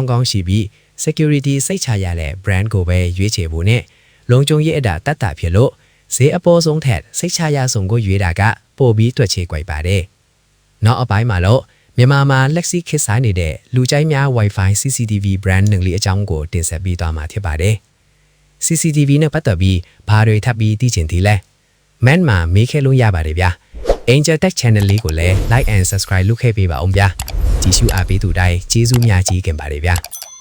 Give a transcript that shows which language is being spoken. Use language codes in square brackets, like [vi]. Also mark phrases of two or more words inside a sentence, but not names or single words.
[my] င်းရှိပြီး security စိတ်ချရတဲ့ brand ကိုပဲရွေးချယ်ဖို့နဲ့လုံခြုံရေးအတာတတ်တာဖြစ်လို့ဈေးအပေါ်ဆုံးထက်စိတ်ချရဆုံးကိုရွေးတာကပိုပြီးတွက်ချေကြွယ်ပါတယ်နောက်အပိုင်းမှာတော့မြန်မာမှာလက်ရှိခေတ်စားနေတဲ့လူကြိုက်များ [en] Wi-Fi CCTV brand [my] နှင့်လေးအကြောင်းကိုတင်ဆက်ပေးသွားမှာဖြစ်ပါတယ် CCTV နဲ့ပတ်သက်ပြီးဘာတွေထပ်ပြီးသိချင်သေးလဲMan မှာမေးခဲလို့ရပါတယ်ဗျာ Angel Tech Channel လေးကိုလည်း [en] like and subscribe [my] လုပ်ခဲ့ပေးပါအောင်ဗျာကြည့်ရှုအားပေးသူတိုင်းကျေးဇူးများကြီးခင်ပါတယ်ဗျာ